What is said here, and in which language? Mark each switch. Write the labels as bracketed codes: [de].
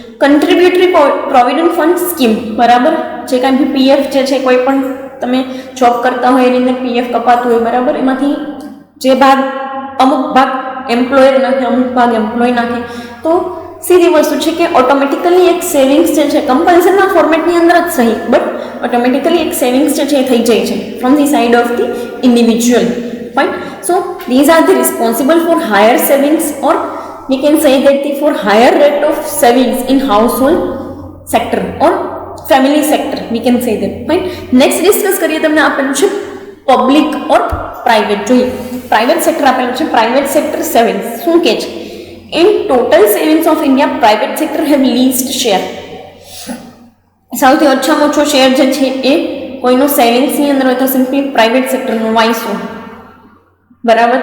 [gu] કન્ટ્રીબ્યુટરી provident fund scheme. બરાબર. જે કાંઈ બી પીએફ જે છે કોઈ પણ તમે જોબ કરતા હોય એની અંદર પીએફ કપાતું હોય બરાબર, એમાંથી જે ભાગ અમુક ભાગ એમ્પ્લોયર નાખે અમુક ભાગ એમ્પ્લોય નાખે તો સીધી વસ્તુ છે કે ઓટોમેટિકલી એક સેવિંગ્સ જે છે કમ્પલ્સરીના ફોર્મેટની અંદર જ સહી બટ ઓટોમેટિકલી એક સેવિંગ્સ જે છે એ થઈ જાય છે [en] From the side of the individual. [gu] Fine. [en] So these are the responsible for higher savings or we can say that the for higher rate of savings in household sector or family sector we can say that. Fine. Next discuss [gu] કરીએ તમને આપેલું છે public ઓર private. જોઈએ private sector આપેલું છે private sector savings શું કે છે. [en] In total savings of India private sector have least share. [gu] સૌથી ઓછામાં ઓછો શેર જે છે એ કોઈનો સેવિંગ્સની અંદર હોય તો સિમ્પલી પ્રાઇવેટ સેક્ટરનો. [en] Why so? [gu] બરાબર.